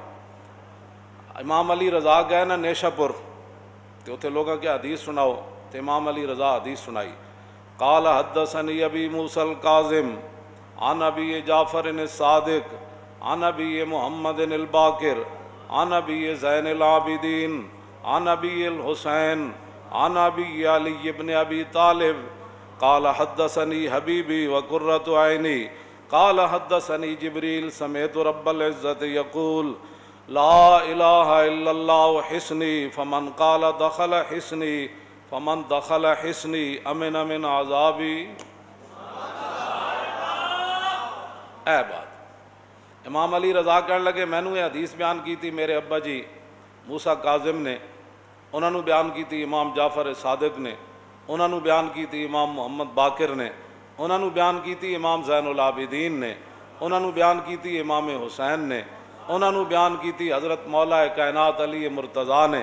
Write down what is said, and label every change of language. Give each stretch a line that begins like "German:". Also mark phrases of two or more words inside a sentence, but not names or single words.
Punjabi: امام علی رضا گئے نا نیشاپور، تو اوتھے لوگوں کے حدیث سناؤ، تو امام علی رضا حدیث سنائی.
Arabic: قال حدثني أبي موسى الكاظم عن أبي جعفر الصادق عن أبي محمد الباقر عن أبي زين العابدين عن أبي الحسين عن أبي علي بن أبي طالب قال حدثني حبيبي وقرة عيني قال حدثني جبريل سمعت رب العزة يقول لا إله إلا الله حصني فمن قال دخل حصني فمن دخل حصني أمن أمن عذابي.
Urdu: یہ بات امام علی رضا کہنے لگے مینوں یہ حدیث بیان کی تھی میرے ابا جی موسیٰ کاظم نے، انہوں نے بیان کی تھی امام جعفر صادق نے، انہوں نے بیان کی تھی امام محمد باقر نے، انہوں نے بیان کی تھی امام زین العابدین نے، انہوں نے بیان کی تھی امام حسین نے، انہوں نے بیان کی تھی حضرت مولا کائنات علی مرتضیٰ نے.